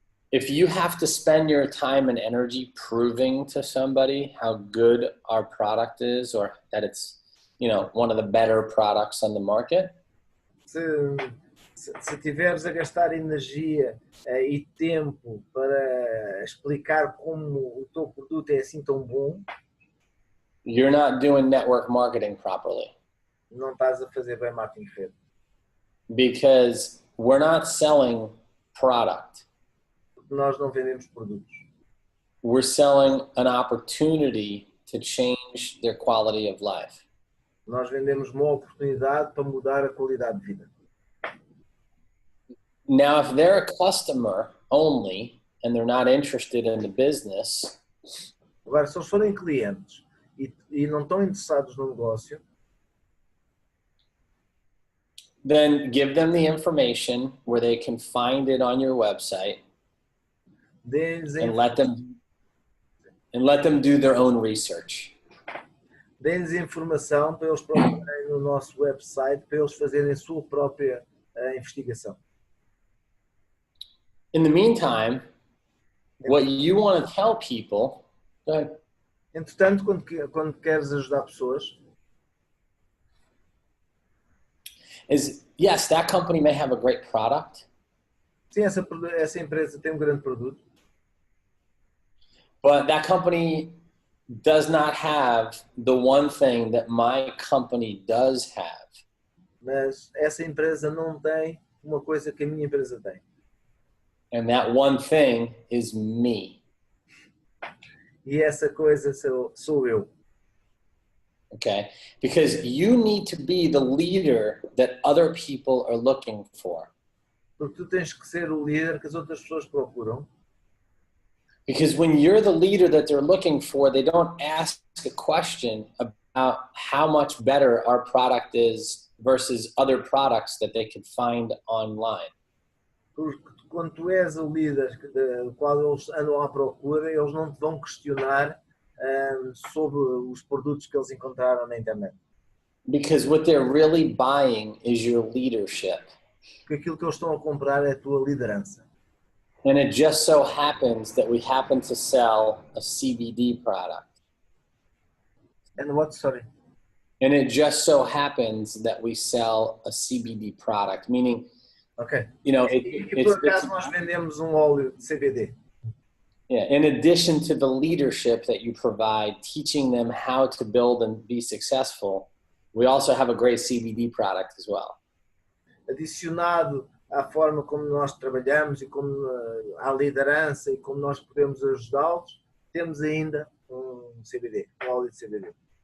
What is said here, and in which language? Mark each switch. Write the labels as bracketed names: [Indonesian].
[English] If you have to spend your time and energy proving to somebody how good our product is or that it's, one of the better products on the market, [Portuguese] se tiveres a gastar energia e tempo para explicar como o teu produto é assim tão bom, [English] you're not doing network marketing properly. [Portuguese] Não estás a fazer bem marketing de rede. [English] Because we're not selling product. [Portuguese] Nós não vendemos produtos. [English] We're selling an opportunity to change their quality of life. [Portuguese] Nós vendemos uma oportunidade para mudar a qualidade de vida. [English] Now, if they're a customer only and they're not interested in the business, [Portuguese] agora, se eles forem clientes e não estão interessados no negócio, [English] then give them the information where they can find it on your website. And let them do their own research. [Portuguese] Deem-lhes informação para eles procurarem no nosso website, para eles fazerem a sua própria investigação. [English] In the meantime, what you want to tell people, [Portuguese] entretanto, quando queres ajudar pessoas, [English] is, yes, that company may have a great product. [Portuguese] Sim, essa empresa tem grande produto. [English] But that company does not have the one thing that my company does have. [Portuguese] Mas essa empresa não tem uma coisa que a minha empresa tem. [English] And that one thing is me. [Portuguese] E essa coisa sou eu. [English] Okay? Because you need to be the leader that other people are looking for. [Portuguese] Porque tu tens que ser o líder que as outras pessoas procuram. [English] Because when you're the leader that they're looking for, they don't ask a question about how much better our product is versus other products that they could find online. [Portuguese] Porque quando tu és o líder do qual eles andam à procura, eles não te vão questionar sobre os produtos que eles encontraram na internet. [English] Because what they're really buying is your leadership. [Portuguese] Porque aquilo que eles estão a comprar é a tua liderança. [English] And it just so happens that we happen to sell a CBD product. And what? Sorry. And it just so happens that we sell a CBD product, meaning, Okay. you know, [Portuguese] E por acaso nós vendemos óleo de CBD. [English] Yeah, in addition to the leadership that you provide, teaching them how to build and be successful, we also have a great CBD product as well. [Portuguese] Adicionado à forma como nós trabalhamos e como à liderança e como nós podemos ajudá-los, temos ainda CBD, óleo de CBD.